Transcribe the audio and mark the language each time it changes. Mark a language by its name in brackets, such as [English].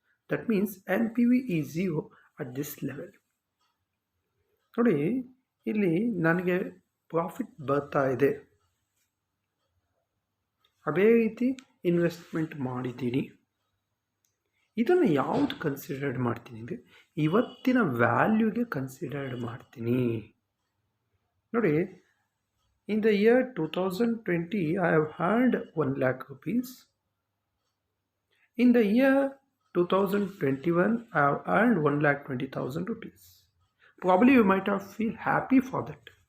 [English] That means NPV is 0 at this level. [Kannada] ನೋಡಿ ಇಲ್ಲಿ ನನಗೆ ಪ್ರಾಫಿಟ್ ಬರ್ತಾ ಇದೆ, ಅದೇ ರೀತಿ ಇನ್ವೆಸ್ಟ್ಮೆಂಟ್ ಮಾಡಿದ್ದೀನಿ. ಇದನ್ನು ಯಾವುದು ಕನ್ಸಿಡರ್ಡ್ ಮಾಡ್ತೀನಿ ಅಂದರೆ ಇವತ್ತಿನ ವ್ಯಾಲ್ಯೂಗೆ ಕನ್ಸಿಡರ್ಡ್ ಮಾಡ್ತೀನಿ. [English] ನೋಡಿ, in the year 2020 I have had 1 lakh rupees. In the year 2021 I have earned 1,20,000 rupees. Probably you might have feel happy for that.